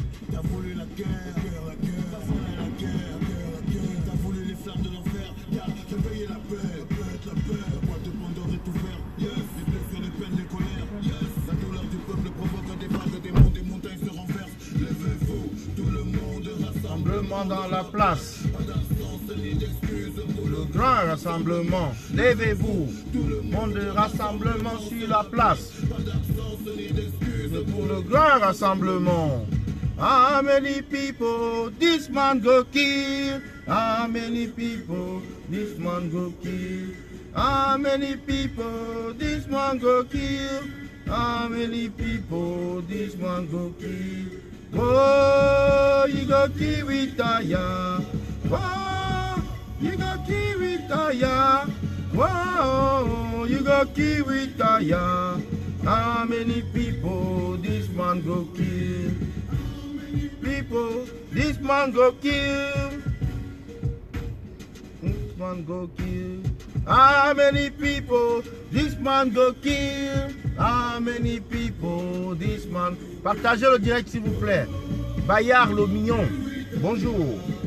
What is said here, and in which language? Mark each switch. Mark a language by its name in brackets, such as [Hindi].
[French] T'as voulu la guerre, t'as voulu la guerre, t'as voulu les flammes de l'enfer, t'as réveillé la paix, la boîte de Pandore est ouverte, yes, les blessures, les peines, les colères, yes, la douleur du peuple provoque des vagues, des monts, des montagnes se renversent, levez-vous, tout le monde Rassemblement dans la place. Le grand rassemblement, levez-vous, monde de rassemblement sur la place. Pour le grand rassemblement. [Nigerian Pidgin] How many people this man go kill? How many people this man go kill? How many people this man go kill? How many people this man go kill? Oh, you go kill with Taya. Oh, you go kill with Taya. Oh, you go kill with Taya. How many people this man go kill? People, this man go kill. This man go kill. How many people this man go kill? How many people this man... [French] Partagez le direct s'il vous plaît. Bayard le mignon, bonjour.